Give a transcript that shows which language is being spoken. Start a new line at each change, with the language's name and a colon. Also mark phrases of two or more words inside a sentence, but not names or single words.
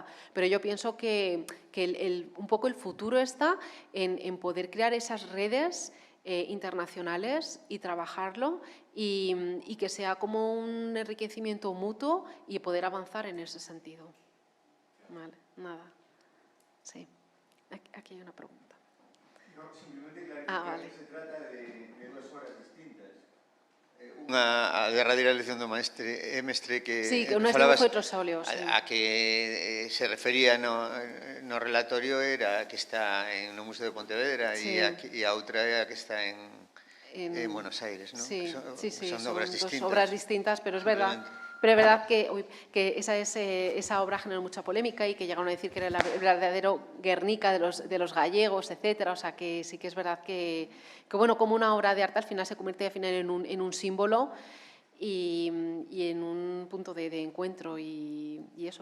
Spanish: Pero yo pienso que un poco el futuro está en poder crear esas redes internacionales y trabajarlo y que sea como un enriquecimiento mutuo y poder avanzar en ese sentido. Vale, nada. Sí, aquí hay una pregunta. No, simplemente clarificar vale. que se trata de dos obras distintas.
Galician: A derradeira lección do mestre que sí, que unha falabas dibujo e outros óleos, sí. a que se refería no relatorio era a que está no Museo de Pontevedra sí. e a outra é a que está en Buenos Aires, ¿no?
Spanish: Sí, son obras distintas. dos obras distintas, pero es verdad. Pero es verdad que esa obra generó mucha polémica y que llegaron a decir que era el verdadero Guernica de los gallegos, etcétera. O sea, que sí que es verdad que bueno, como una obra de arte al final se convierte al final en un símbolo y en un punto de encuentro y eso.